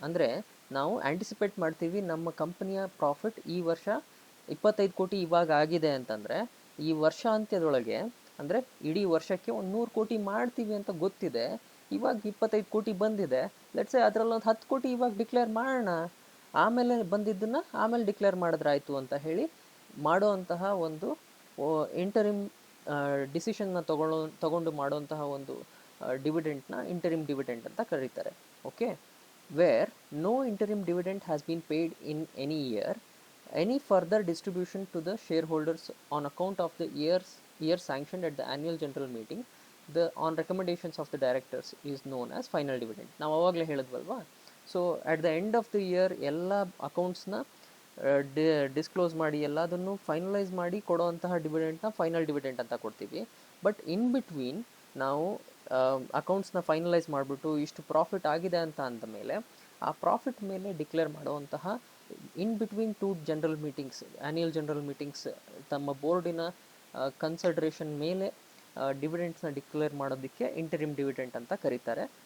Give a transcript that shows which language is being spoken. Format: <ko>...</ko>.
<kn>ಅಂದರೆ ನಾವು ಆ್ಯಂಟಿಸಿಪೇಟ್ ಮಾಡ್ತೀವಿ ನಮ್ಮ ಕಂಪನಿಯ ಪ್ರಾಫಿಟ್ ಈ ವರ್ಷ 25 ಕೋಟಿ ಇವಾಗ ಆಗಿದೆ ಅಂತಂದರೆ ಈ ವರ್ಷ ಅಂತ್ಯದೊಳಗೆ, ಅಂದರೆ ಇಡೀ ವರ್ಷಕ್ಕೆ ಒಂದು 100 ಕೋಟಿ ಮಾಡ್ತೀವಿ ಅಂತ ಗೊತ್ತಿದೆ, ಇವಾಗ 25 ಕೋಟಿ ಬಂದಿದೆ, ಲೆಟ್ಸೆ ಅದರಲ್ಲೊಂದು 10 ಕೋಟಿ ಇವಾಗ ಡಿಕ್ಲೇರ್ ಮಾಡೋಣ, ಆಮೇಲೆ ಬಂದಿದ್ದನ್ನು ಆಮೇಲೆ ಡಿಕ್ಲೇರ್ ಮಾಡಿದ್ರಾಯ್ತು ಅಂತ ಹೇಳಿ ಮಾಡುವಂತಹ ಒಂದು ಇಂಟರಿಮ್ ಡಿಸಿಷನ್ನ ತಗೊಂಡು ಮಾಡುವಂತಹ ಒಂದು ಡಿವಿಡೆಂಟ್ನ ಇಂಟರಿಮ್ ಡಿವಿಡೆಂಟ್ ಅಂತ ಕರೀತಾರೆ.</kn> <en>Okay, where no interim dividend has been paid in any year, any further distribution to the shareholders on account of the year sanctioned at the annual general meeting on recommendations of the directors is known as final dividend.</en> <kn>ನಾವು ಅವಾಗಲೇ ಹೇಳಿದ್ವಲ್ವಾ.</kn> <en>so at the end of the year</en> <kn>ಎಲ್ಲ ಅಕೌಂಟ್ಸ್ನ disclose ಮಾಡಿ ಎಲ್ಲದನ್ನು finalise ಮಾಡಿ ಕೊಡೋವಂತಹ ಡಿವಿಡೆಂಟ್ನ final dividend ಅಂತ ಕೊಡ್ತೀವಿ.</kn> <en>but in between</en> <kn>ನಾವು ಅಕೌಂಟ್ಸ್ನ finalise ಮಾಡಿಬಿಟ್ಟು ಇಷ್ಟು ಪ್ರಾಫಿಟ್ ಆಗಿದೆ ಅಂತ ಅಂದ ಮೇಲೆ ಆ ಪ್ರಾಫಿಟ್ ಮೇಲೆ ಡಿಕ್ಲೇರ್ ಮಾಡುವಂತಹ in between two general meetings, annual general meetings ತಮ್ಮ ಬೋರ್ಡಿನ ಕನ್ಸಿಡರೇಷನ್ ಮೇಲೆ ಡಿವಿಡೆಂಟ್ಸ್ನ ಡಿಕ್ಲೇರ್ ಮಾಡೋದಕ್ಕೆ ಇಂಟರಿಮ್ ಡಿವಿಡೆಂಟ್ ಅಂತ ಕರೀತಾರೆ.</kn>